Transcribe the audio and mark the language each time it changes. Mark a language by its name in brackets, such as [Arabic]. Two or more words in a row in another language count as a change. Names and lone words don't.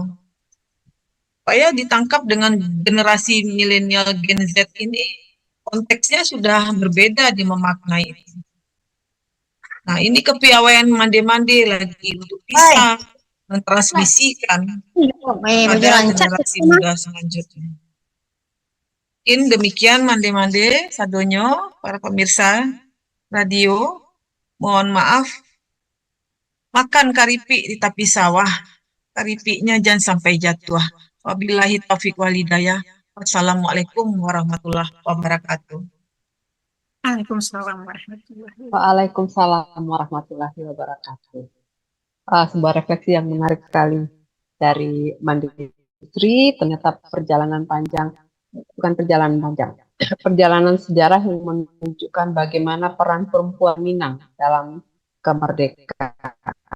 [Indonesian] Supaya ditangkap dengan generasi milenial Gen Z ini, konteksnya sudah berbeda di memaknai itu. Nah, ini kepiawaian Mande-Mande lagi untuk bisa mentransmisikan pada generasi muda selanjutnya. Mungkin demikian Mande-Mande sadonyo, para pemirsa radio. Mohon maaf, makan karipik di tepi sawah, karipiknya jangan sampai jatuh. [Arabic] وبالله التوفيق والهداية. والسلام عليكم ورحمة الله وبركاته. وعليكم السلام ورحمة الله وبركاته. وعليكم السلام ورحمة الله وبركاته. [Indonesian] Sebuah refleksi yang menarik sekali dari Mandiri. Ternyata perjalanan panjang, bukan perjalanan panjang, perjalanan sejarah yang menunjukkan bagaimana peran perempuan Minang dalam kemerdekaan.